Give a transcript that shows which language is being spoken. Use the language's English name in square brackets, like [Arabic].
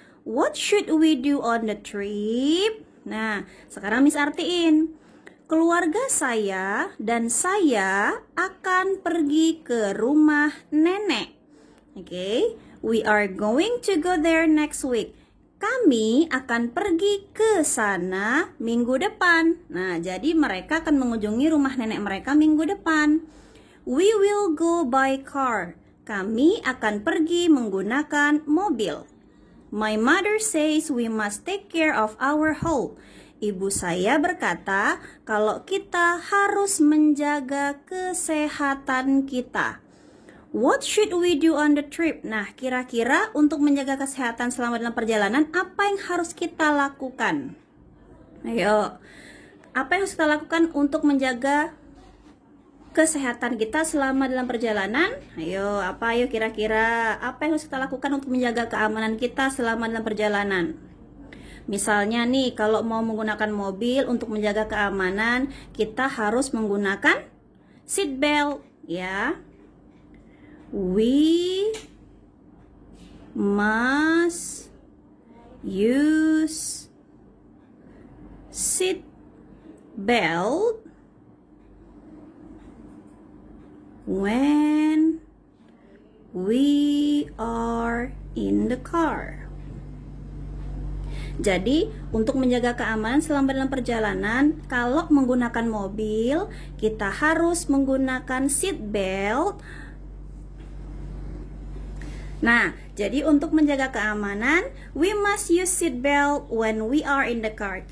[English] What should we do on the trip? [Indonesian] Nah, sekarang Miss artiin. Keluarga saya dan saya akan pergi ke rumah nenek. [English] Okay? We are going to go there next week. [Indonesian] Kami akan pergi ke sana minggu depan. Nah, jadi mereka akan mengunjungi rumah nenek mereka minggu depan. [English] We will go by car. [Indonesian] Kami akan pergi menggunakan mobil. [English] My mother says we must take care of our health. [Indonesian] ibu saya berkata kalau kita harus menjaga kesehatan kita. [English] What should we do on the trip? [Indonesian] Nah, kira-kira untuk menjaga kesehatan selama dalam perjalanan, apa yang harus kita lakukan? Ayo, apa yang harus kita lakukan untuk menjaga kesehatan kita selama dalam perjalanan? Ayo, apa ayo kira-kira apa yang harus kita lakukan untuk menjaga keamanan kita selama dalam perjalanan? Misalnya nih, kalau mau menggunakan mobil untuk menjaga keamanan, kita harus menggunakan seat belt, ya. [English] We must use seat belt when we are in the car. [Indonesian] Jadi, untuk menjaga keamanan selama dalam perjalanan, kalau menggunakan mobil, kita harus menggunakan seat belt. Nah, jadi untuk menjaga keamanan, [English] we must use seat belt when we are in the car.